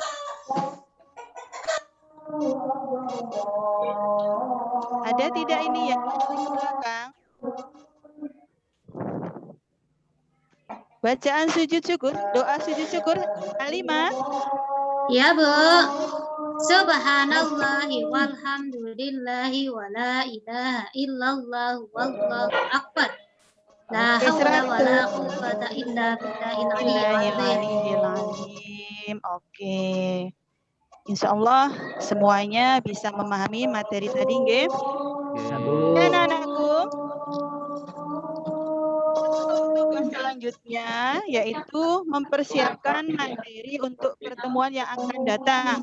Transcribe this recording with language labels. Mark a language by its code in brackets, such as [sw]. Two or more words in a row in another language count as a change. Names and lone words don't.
[id] Ada tidak ini yang di belakang? Bacaan sujud syukur, doa sujud syukur, Halimah. Ya, Bu. [ar] سبحان الله والحمد لله ولا إله إلا الله والله أكبر. لا حول ولا قوة إلا بالله azim. [id] Oke. [ar] إن شاء الله [id] semuanya bisa memahami materi tadi, nggih. Dan anakku, tugas selanjutnya yaitu mempersiapkan materi untuk pertemuan yang akan datang.